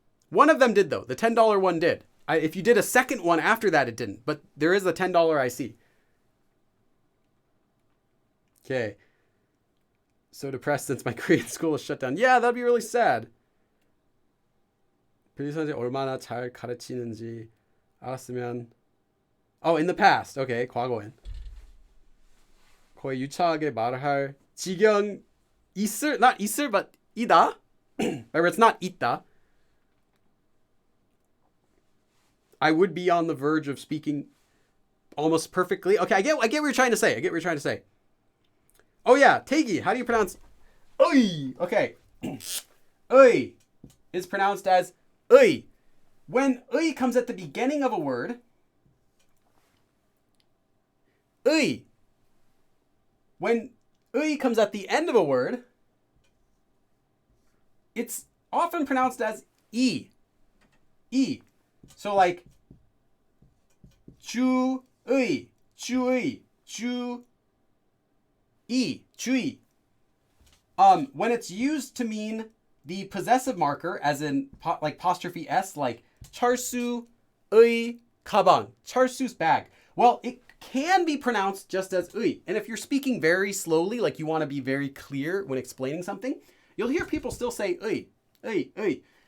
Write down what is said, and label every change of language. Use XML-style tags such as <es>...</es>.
<en>One of them did though. The $10 one did. If you did a second one after that, it didn't. But there is a $10 I see. Okay. So depressed since my Korean school is shut down. Yeah, that'd be really sad.</en> <ko>선생님 얼마나 잘 가르치는지 알았으면.</ko> <en>Oh, in the past. Okay,</en> <ko>과거엔. 거의 유창하게 말할 지경 있을,</ko> <en>not</en> <ko>있을,</ko> <en>but</en> <ko>이다.</ko> <en>Remember, it's not 있다. I would be on the verge of speaking almost perfectly. Okay, I get what you're trying to say. Oh yeah, Tegi, how do you pronounce oi? Okay. Oi is pronounced as oi. When oi comes at the beginning of a word,</en> <ko>의.</ko> <en>When 의 comes at the end of a word, it's often pronounced as e. E.</en> <ko>So like 주의, 주의, 주의, 주의.</ko> <en>When it's used to mean the possessive marker, as in like apostrophe s, like</en> <ko>철수의 가방,</ko> <en>철수's bag. Well, it can be pronounced just as 의. And if you're speaking very slowly, like you want to be very clear when explaining something, you'll hear people still say 의.</en>